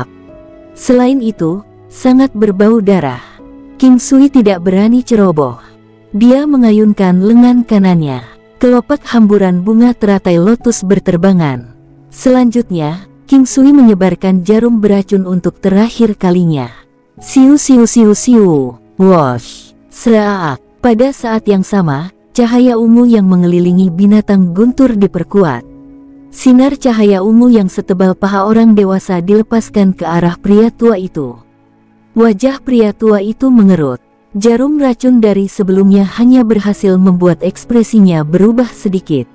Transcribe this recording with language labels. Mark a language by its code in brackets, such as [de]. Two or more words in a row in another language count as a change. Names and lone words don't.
[id] Selain itu, sangat berbau darah. King Sui tidak berani ceroboh. Dia mengayunkan lengan kanannya. Kelopak hamburan bunga teratai lotus berterbangan. Selanjutnya, King Sui menyebarkan jarum beracun untuk terakhir kalinya. Siu siu siu siu, wosh, seraak. Pada saat yang sama, cahaya ungu yang mengelilingi binatang guntur diperkuat. Sinar cahaya ungu yang setebal paha orang dewasa dilepaskan ke arah pria tua itu. Wajah pria tua itu mengerut. Jarum racun dari sebelumnya hanya berhasil membuat ekspresinya berubah sedikit.